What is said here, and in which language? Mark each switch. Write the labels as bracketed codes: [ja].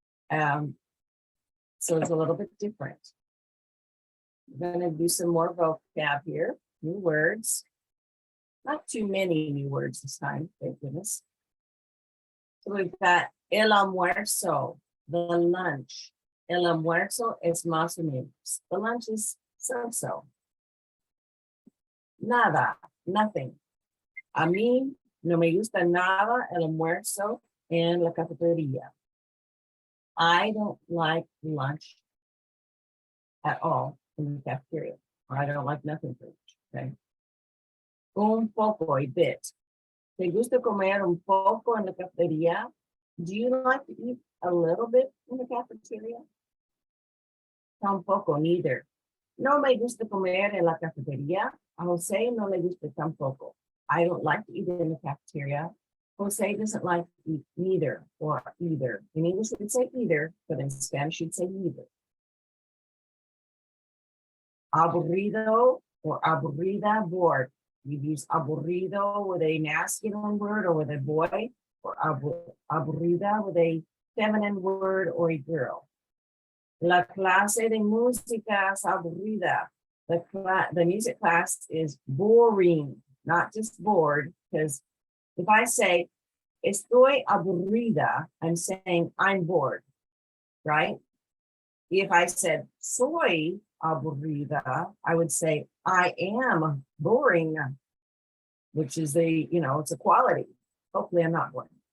[en] So it's a little bit different. We're going to do some more vocab here. New words. Not too many new words this time, thank goodness. So we've got el almuerzo, the lunch. [es] El almuerzo es más o menos. [en] The lunch is so-so. [es] Nada, nothing. A mí no me gusta nada el almuerzo en la cafetería. [en] I don't like lunch at all in the cafeteria, or I don't like nothing for lunch, okay? Un poco, a bit. [es] ¿Te gusta comer un poco en la cafetería? [en] Do you like to eat a little bit in the cafeteria? Tampoco, neither. [es] No me gusta comer en la cafetería. A Jose no le gusta tampoco. [en] I don't like to eat in the cafeteria. Jose doesn't like to eat neither or either. In English, we'd say either, but in Spanish, you'd say neither. Aburrido or aburrida, bored. You use aburrido with a masculine word or with a boy, or aburrida with a feminine word or a girl. [es] La clase de música es aburrida. [en] The music class is boring, not just bored, because if I say [es] estoy aburrida, [en] I'm saying I'm bored, right? If I said [es] soy aburrida, [en] I would say I am boring, which is it's a quality. Hopefully I'm not boring.